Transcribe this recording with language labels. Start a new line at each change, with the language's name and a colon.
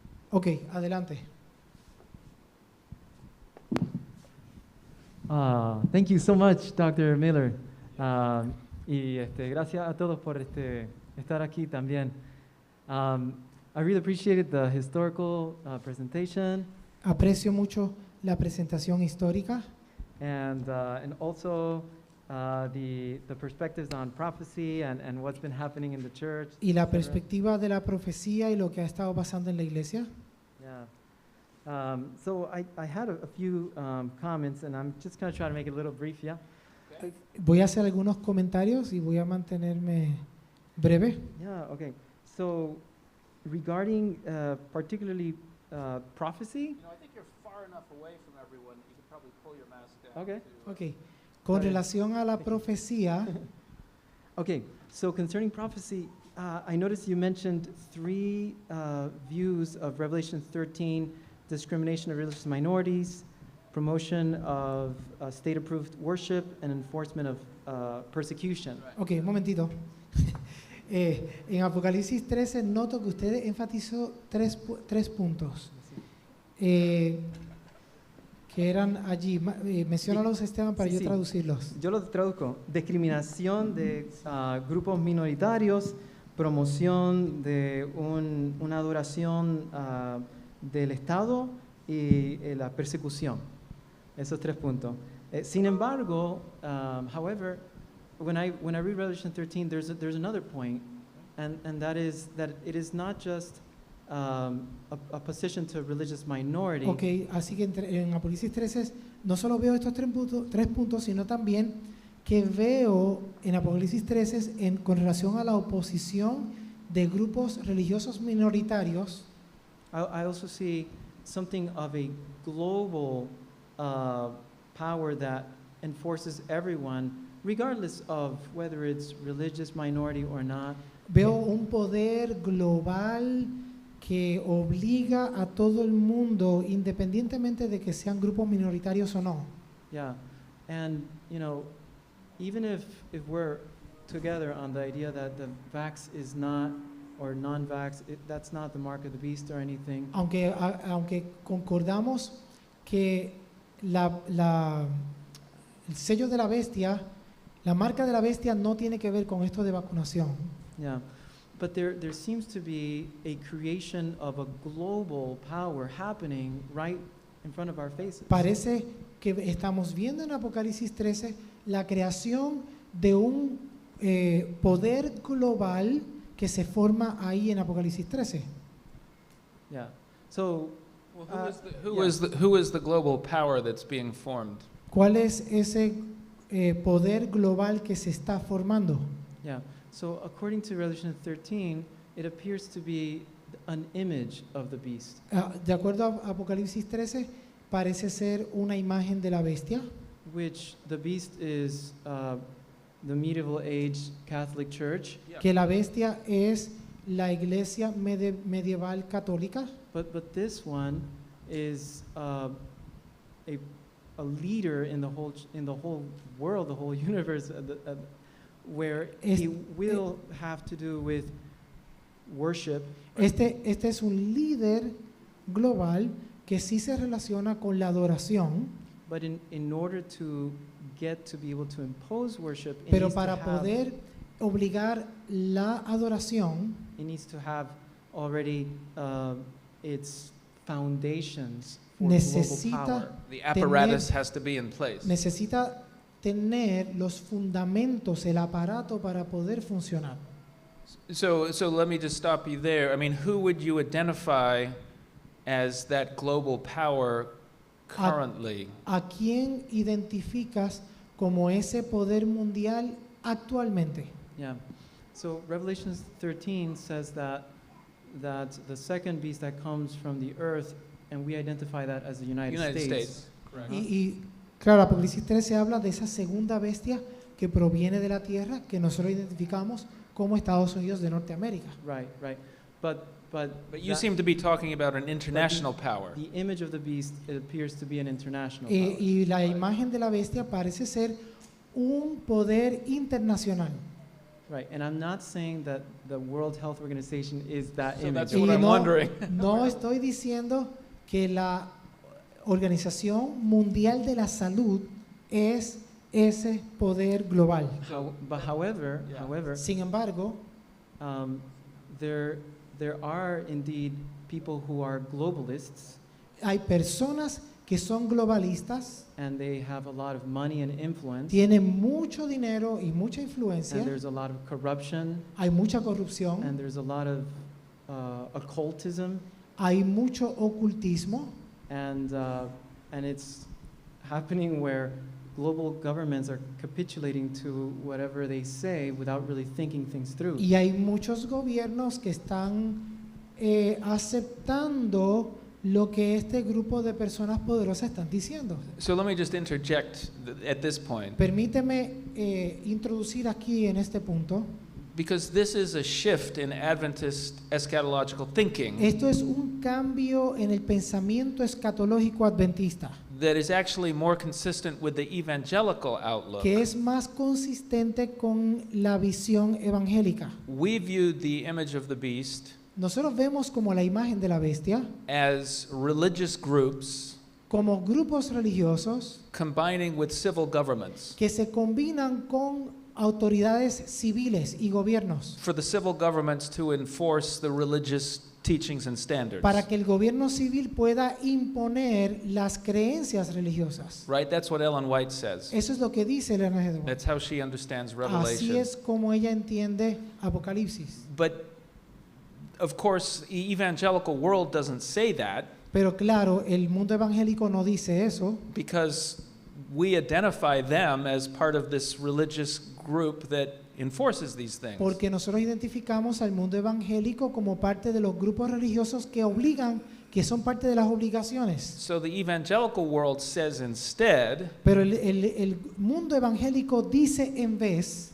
Spanish: Ok, adelante.
English: Thank you so much, Dr. Miller.
Spanish: Y gracias a todos por estar aquí también.
English: I really appreciated the historical presentation
Spanish: Aprecio mucho la presentación histórica
English: and also the perspectives on prophecy and what's been happening in the church.
Spanish: y la etc. perspectiva de la profecía y lo que ha estado pasando en la iglesia.
English: Yeah. So I had a few comments, and I'm just going to try to make it a little brief, yeah? Voy a hacer algunos comentarios y voy a mantenerme breve. Yeah, okay. So regarding particularly prophecy. I think you're far enough away from everyone that you could probably pull your mask down. Okay. Ok.
Spanish: Con relación a la profecía,
English: Okay, so concerning prophecy, I noticed you mentioned three views of Revelation 13: discrimination of religious minorities, promotion of state-approved worship, and enforcement of persecution.
Spanish: ok, un momentito. En Apocalipsis 13 noto que usted enfatizó tres puntos que eran allí. Menciónalos, Esteban, para Sí, yo sí. traducirlos. Yo lo traduzco: discriminación de grupos minoritarios, promoción de una adoración del Estado y la persecución. Esos tres puntos. Sin embargo,
English: however, when I read Revelation 13, there's another point, and that is that it is not just a position to a religious minority.
Spanish: Ok, así que en Apocalipsis 13 no solo veo estos tres puntos, sino también que veo en Apocalipsis 13 con relación a la oposición de grupos religiosos minoritarios.
English: I also see something of a global power that enforces everyone, regardless of whether it's religious minority or not.
Spanish: Veo un poder global que obliga a todo el mundo, independientemente de que sean grupos minoritarios o no.
English: Yeah, and even if we're together on the idea that the vax is not, or non-vax, that's not the mark of the beast or anything.
Spanish: Aunque concordamos que el sello de la bestia, la marca de la bestia no tiene que ver con esto de vacunación.
English: Yeah, but there seems to be a creation of a global power happening right in front of our faces.
Spanish: Parece que estamos viendo en Apocalipsis 13 la creación de un poder global que se forma ahí en Apocalipsis 13.
English: Yeah. So Well, who yeah. is the global power that's being formed?
Spanish: ¿Cuál es ese poder global que se está formando?
English: Yeah. So according to Revelation 13, it appears to be an image of the beast,
Spanish: De acuerdo a Apocalipsis 13, parece ser una imagen de la bestia,
English: which the beast is the medieval age Catholic Church,
Spanish: que la bestia es la iglesia medieval católica,
English: but this one is a leader in the whole world, the whole universe, where he will have to do with worship.
Spanish: Este es un líder global que sí se relaciona con la adoración,
English: But in order to get to be able to impose worship,
Spanish: pero para poder obligar la adoración,
English: it needs to have already its foundations for
Spanish: necesita
English: global power. The apparatus has to be in place.
Spanish: necesita tener los fundamentos, el aparato para poder funcionar.
English: So let me just stop you there. I mean, who would you identify as that global power currently?
Spanish: ¿A quién identificas como ese poder mundial actualmente?
English: Yeah. So Revelation 13 says that the second beast that comes from the earth, and we identify that as the United States. Correct.
Spanish: Y claro, Apocalipsis 13 habla de esa segunda bestia que proviene de la tierra, que nosotros identificamos como Estados Unidos de Norteamérica.
English: Right. But You that- seem to be talking about an international power. the image of the beast, it appears to be an international
Spanish: Y,
English: power.
Spanish: y la imagen de la bestia parece ser un poder internacional.
English: Right, and I'm not saying that the World Health Organization is that So image. that's what I'm wondering.
Spanish: No estoy diciendo que la Organización Mundial de la Salud es ese poder global.
English: However,
Spanish: Sin embargo,
English: there are indeed people who are globalists,
Spanish: hay personas que son globalistas,
English: and they have a lot of money and influence,
Spanish: tienen mucho dinero y mucha
English: and
Spanish: influencia,
English: there's a lot of corruption,
Spanish: hay mucha corrupción,
English: and there's a lot of occultism,
Spanish: hay mucho ocultismo,
English: and it's happening where global governments are capitulating to whatever they say without really thinking things through.
Spanish: y hay muchos gobiernos que están aceptando lo que este grupo de personas poderosas están diciendo.
English: So let me just interject at this point,
Spanish: Permíteme introducir aquí en este punto.
English: because this is a shift in Adventist eschatological thinking
Spanish: Esto es un cambio en el pensamiento escatológico adventista,
English: that is actually more consistent with the evangelical outlook.
Spanish: que es más consistente con la visión evangélica.
English: We view the image of the beast
Spanish: Nosotros vemos como la imagen de la bestia,
English: as religious groups
Spanish: como grupos religiosos
English: combining with civil governments
Spanish: que se combinan con autoridades civiles y gobiernos
English: for the civil governments to enforce the religious teachings and standards.
Spanish: para que el gobierno civil pueda imponer las creencias religiosas.
English: Right? That's what Ellen White says.
Spanish: Eso es lo que dice Elena G. de White.
English: That's how she understands
Spanish: Así
English: Revelation.
Spanish: es como ella entiende Apocalipsis.
English: But of course, the evangelical world doesn't say that
Spanish: Pero claro, el mundo evangélico no dice eso,
English: because we identify them as part of this religious group that enforces these things.
Spanish: porque nosotros identificamos al mundo evangélico como parte de los grupos religiosos que obligan, que son parte de las obligaciones.
English: So the evangelical world says instead
Spanish: Pero el mundo evangélico dice en vez